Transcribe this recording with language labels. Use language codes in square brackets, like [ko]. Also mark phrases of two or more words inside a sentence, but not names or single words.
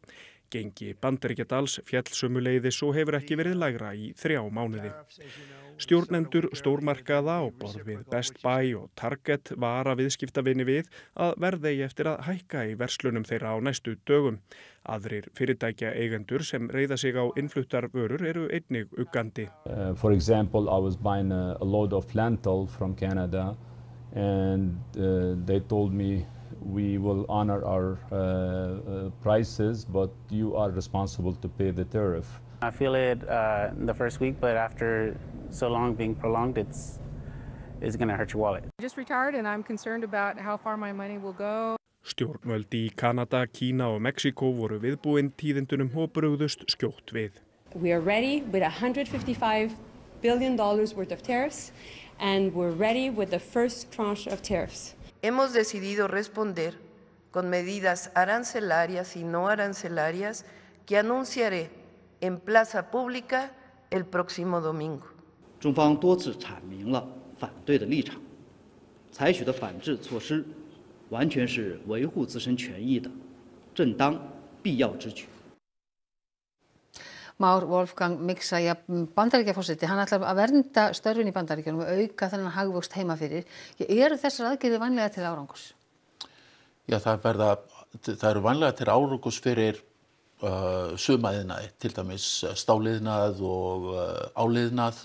[is] Gengi Bandaríkjadals féll sömuleiðis og hefur ekki verið lægra í 3 mánuði. Stjórnendur stórmarkaða á borð við Best Buy og Target vara viðskiptavini við að verða eftir að hækka í verslunum þeirra á næstu dögum. Aðrir fyrirtækja eigendur sem reiða sig á innfluttar vörur eru einnig uggandi. [en] For example, I was buying a load of lentil from Canada and they told me we will honor our prices, but you are responsible to pay the tariff. I feel it the first week, but after so long being prolonged, it's going to hurt your wallet. I just retired and I'm concerned about how far my money will go. [is] Stjórnvöld í Kanada, Kína og Mexíkó voru viðbúin tíðindunum og brugðust skjótt við. [en] We are ready with $155 billion worth of tariffs, and we're ready with the first tranche of tariffs. [es] Hemos decidido responder con medidas arancelarias y no arancelarias que anunciaré en plaza pública el próximo domingo. [zh] 中方多次阐明了反对的立场，采取的反制措施完全是维护自身权益的正当必要之举。 [is] Már Wolfgang Miksa, Bandaríkjaforseti, hann ætlar að vernda störfin í Bandaríkjunum og auka þennan hagvöxt heima fyrir. Eru þessar aðgerðir vænlega til árangurs? Já, það eru vænlega til árangurs fyrir sumaiðnaði, til dæmis stáliðnað og áliðnað.